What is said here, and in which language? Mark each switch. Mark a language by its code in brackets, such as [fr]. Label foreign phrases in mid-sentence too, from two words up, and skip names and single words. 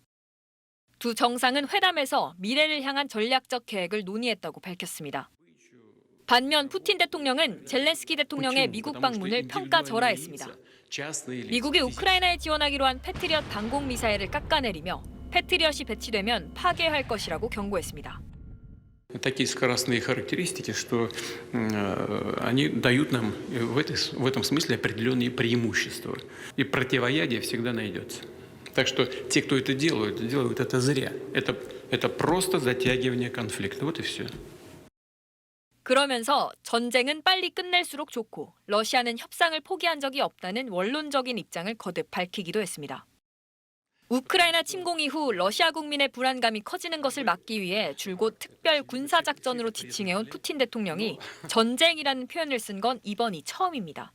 [ko] 두 정상은 회담에서 미래를 향한 전략적 계획을 논의했다고 밝혔습니다. 반면 푸틴 대통령은 젤렌스키 대통령의 미국 방문을 평가절하했습니다. 미국이 우크라이나에 지원하기로 한 패트리엇 방공 미사일을 깎아내리며 패트리엇이 배치되면 파괴할 것이라고 경고했습니다. [ru] Такие скоростные характеристики, что они дают нам в этом смысле определенные преимущества. И противоядие всегда найдется. Так что те, кто это делают это зря. Это просто затягивание конфликта. Вот и все. [ko] 그러면서 전쟁은 빨리 끝낼수록 좋고 러시아는 협상을 포기한 적이 없다는 원론적인 입장을 거듭 밝히기도 했습니다. 우크라이나 침공 이후 러시아 국민의 불안감이 커지는 것을 막기 위해 줄곧 특별 군사작전으로 지칭해온 푸틴 대통령이 전쟁이라는 표현을 쓴 건 이번이 처음입니다.